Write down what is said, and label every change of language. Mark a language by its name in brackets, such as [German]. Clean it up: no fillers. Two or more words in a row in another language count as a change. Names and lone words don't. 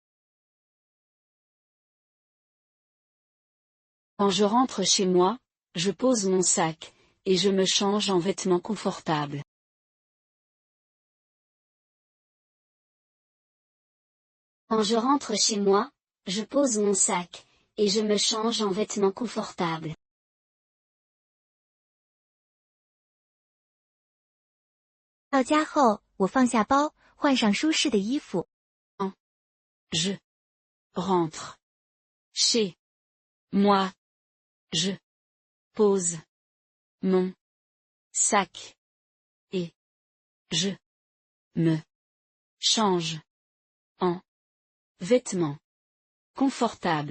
[French] Quand je rentre chez moi, je pose mon sac, et je me change en vêtements confortables. Quand je rentre chez moi, je pose mon sac, et je me change en vêtements confortables. [Chinese] 到家后，我放下包，换上舒适的衣服。 [French] Je rentre chez moi. Je pose mon sac, et je me change en vêtements confortables.